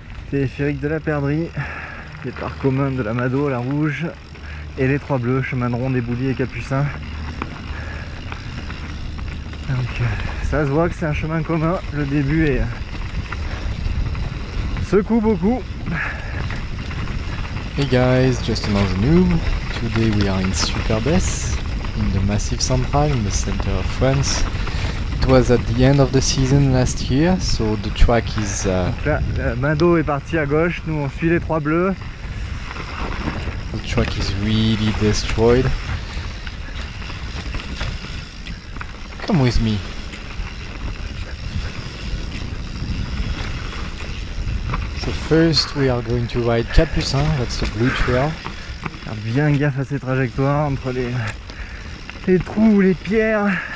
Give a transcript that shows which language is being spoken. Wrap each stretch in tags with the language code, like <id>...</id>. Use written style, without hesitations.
<fr>Téléphérique de la Perdrix, départ commun de la Mado, la Rouge, et les trois bleus, chemin de ronde des Bouliers et Capucins. Donc ça se voit que c'est un chemin commun, le début est secoue beaucoup.</fr> <en>Hey guys, just another noob. Today we are in Superbès, in the Massif Central, in the center of France. It was at the end of the season last year, so the track is...</en> <fr>Donc là, la Mado est partie à gauche, nous on suit les trois bleus.</fr> <en>The track is really destroyed. Come with me. So first we are going to ride Capucin, that's the blue trail.</en> <fr>Faire bien gaffe à ces trajectoires entre les trous, les pierres.</fr>